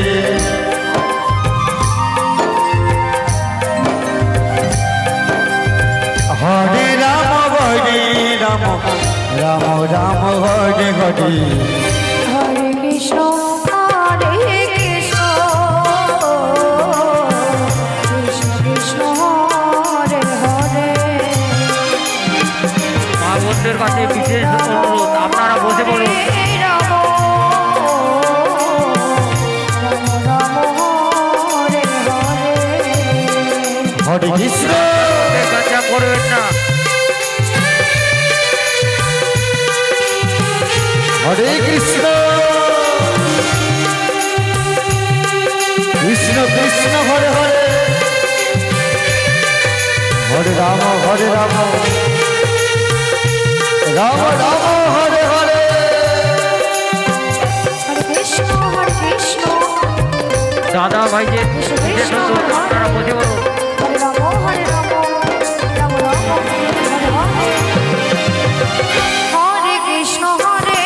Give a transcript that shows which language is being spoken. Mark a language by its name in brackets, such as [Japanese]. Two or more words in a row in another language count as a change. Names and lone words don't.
[Sanskrit] Hare Rama, Hare Rama, Rama Rama, Hare Hare. হরে কৃষ্ণ হরে কৃষ্ণ কৃষ্ণ কৃষ্ণ হরে হরে। [Bangla] মা বোনদের কাছে বিশেষ অনুরোধ, আপনারা বসে পড়ুন। [Sanskrit] রাম রাম হরে হরে। Hare Krishna, [Bangla] গ্যাঞ্জাম করবেন না। [Sanskrit] Hare Krishna, Krishna Krishna, Hare Hare. Hare Rama, Hare Rama, Rama Rama, Hare Hare. হরে কৃষ্ণ হরে কৃষ্ণ [Bangla] দাদা ভাইদের বিশেষ অনুরোধ, আপনারা বসে পড়ুন। [Sanskrit] হরে রাম হরে রাম রাম রাম হরে হরে। হরে কৃষ্ণ হরে